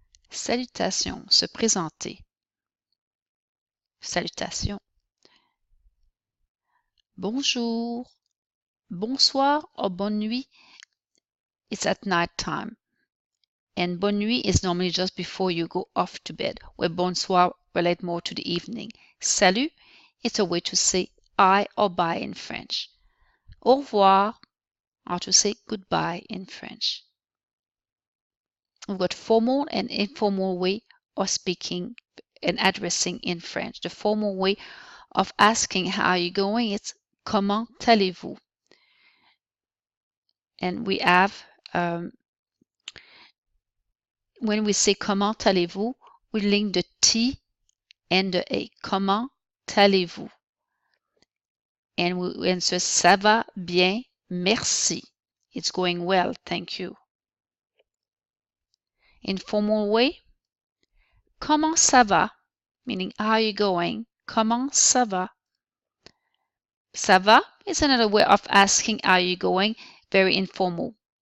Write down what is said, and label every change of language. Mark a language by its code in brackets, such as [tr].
[fr] Salutations, se présenter. Salutations. Bonjour, bonsoir or bonne nuit. [en] It's at night time. And bonne nuit is normally just before you go off to bed, where bonsoir relate more to the evening. Salut, it's a way to say I or bye in French. Au revoir, or to say goodbye in French. We've got formal and informal way of speaking and addressing in French. The formal way of asking how are you going, it's [fr] comment allez-vous? [en] And we have, when we say comment allez-vous, we link the T and the A. [fr] Comment allez-vous? [en] And we answer [fr] ça va bien, merci. [en] It's going well, thank you. [fr] Informal way, comment ça va? [en] Meaning how are you going? [fr] Comment ça va? Ça va [en] is another way of asking how are you going, very informal.